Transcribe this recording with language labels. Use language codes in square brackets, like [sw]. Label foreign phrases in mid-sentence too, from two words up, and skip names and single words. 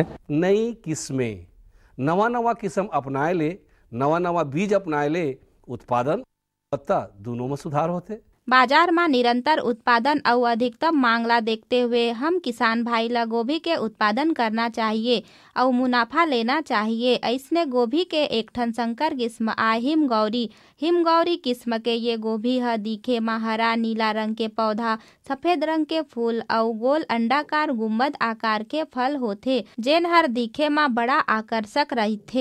[hne] नई किस्में नवा किस्म अपनाए ले, नवा बीज अपनाए ले उत्पादन गुणवत्ता दोनों में सुधार होते। बाजार में निरंतर उत्पादन और अधिकतम मांग ला देखते हुए हम किसान भाई ला गोभी के उत्पादन करना चाहिए और मुनाफा लेना चाहिए। ऐसने गोभी के एक ठन संकर किस्म आए हिमगौरी किस्म के ये गोभी ह दिखे में हरा नीला रंग के पौधा, सफेद रंग के फूल और गोल अंडाकार गुम्बद आकार के फल होथे, जेन हर दिखे में बड़ा आकर्षक रहथे।